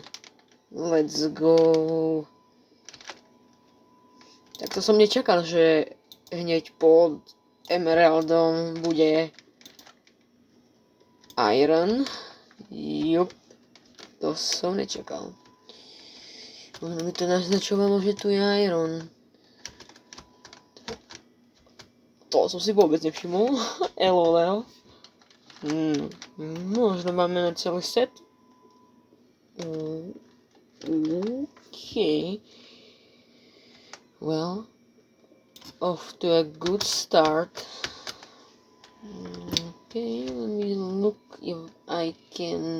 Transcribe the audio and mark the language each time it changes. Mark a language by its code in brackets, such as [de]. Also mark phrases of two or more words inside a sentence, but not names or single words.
[en] Let's go. [sk] Tak to som nečakal, že hneď pod Emeraldom bude iron. Jup, to som nečakal. Možno mi to naznačovalo, že tu je iron. To som si vôbec nevšimol. LOL. Možno máme na celý set. [en] Okay. Well, off to a good start. Okay, let me look if I can.